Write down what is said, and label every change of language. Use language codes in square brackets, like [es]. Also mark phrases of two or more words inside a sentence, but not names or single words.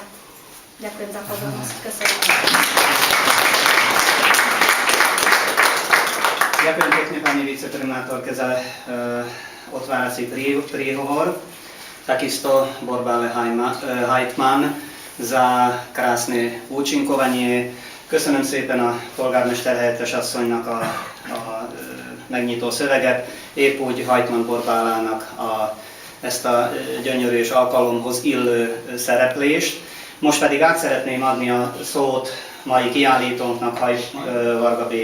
[sk] Ďakujem za pozornosť. Ďakujem pekne pani viceprimátorke za otvárací príhovor. Takisto Borbále Hajtman za krásne úcsinkovanie. [hu] Köszönöm szépen a polgármester helyettes asszonynak a megnyitó szöveget, épp úgy Hajtman Borbálának a ezt a gyönyörű és alkalomhoz illő szereplést. Most pedig át szeretném adni a szót mai kiállítónknak, Varga B.